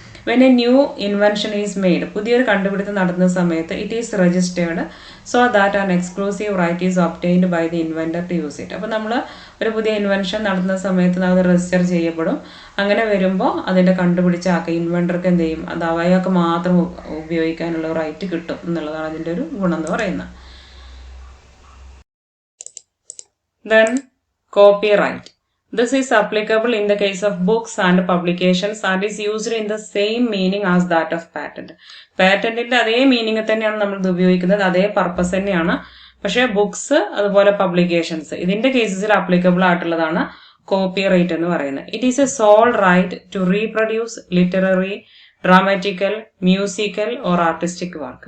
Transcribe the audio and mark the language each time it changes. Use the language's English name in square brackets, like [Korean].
[English] when a new invention is made, [Malayalam] പുതിയൊരു കണ്ടുപിടുത്തം നടത്തുന്ന സമയത്ത് [English] It is registered so that an exclusive right is obtained by the inventor to use it. [Malayalam] അപ്പോൾ നമ്മൾ ഒരു പുതിയ ഇൻവെൻഷൻ നടത്തുന്ന സമയത്ത് അത് രജിസ്റ്റർ ചെയ്യപ്പെടും. അങ്ങനെ വരുമ്പോൾ അതിൻ്റെ കണ്ടുപിടിച്ച ഇൻവെന്റർക്ക് എന്ത് ചെയ്യും, അത് അയാൾക്ക് മാത്രം ഉപയോഗിക്കാനുള്ള റൈറ്റ് കിട്ടും എന്നുള്ളതാണ് അതിൻ്റെ ഒരു ഗുണം എന്ന് പറയുന്നത്. [English] Then copyright. This is applicable in the case of books and publications and is used in the same meaning as that of patent. [Malayalam] പാറ്റന്റിന്റെ അതേ മീനിങ് തന്നെയാണ് നമ്മൾ ഇത് ഉപയോഗിക്കുന്നത്, അതേ പർപ്പസ് തന്നെയാണ്. പക്ഷേ ബുക്സ് അതുപോലെ പബ്ലിക്കേഷൻസ് ഇതിന്റെ കേസസിൽ അപ്ലിക്കബിൾ ആയിട്ടുള്ളതാണ് കോപ്പിറൈറ്റ് എന്ന് പറയുന്നത്. [English] It is a sole right to reproduce literary, dramatical, musical or artistic work.